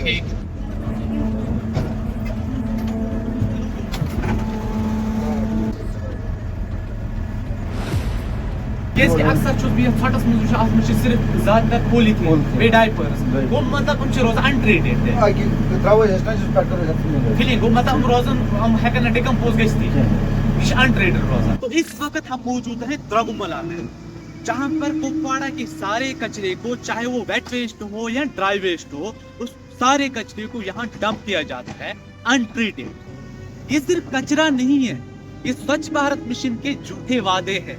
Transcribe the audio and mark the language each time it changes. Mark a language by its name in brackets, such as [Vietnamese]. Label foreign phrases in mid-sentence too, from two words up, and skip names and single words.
[Kashmiri] ٹھیک کیس کہ اکثر چھُس بہٕ یتھ ژھۄٹس منٛز وٕچھان اتھ منٛز چھِ صرف زیادٕ تر پولیٖتھیٖن بیٚیہِ ڈایپٲرٕس گوٚو مطلب یِم چھِ روزان انٹرٛیٖٹڈ تہِ تراو اس نہ پٮ۪ٹھ کرو فِلِنٛگ گوٚو مطلب یِم روزان یِم ہٮ۪کن نہٕ ڈِکمپوز گٔژھتھٕے یہ چھِ انٹرٛیٖٹڈ روزان [Urdu] تو اس وقت ہم موجود ہیں درگملا میں جہاں پر کپواڑہ کے سارے کچرے کو چاہے وہ ویٹ ویسٹ ہو یا ڈرائی ویسٹ ہو اس سارے کچرے کو یہاں ڈمپ کیا جاتا ہے انٹریٹڈ. یہ صرف کچرا نہیں ہے, یہ سوچھ بھارت مشن کے جھوٹے وعدے ہیں.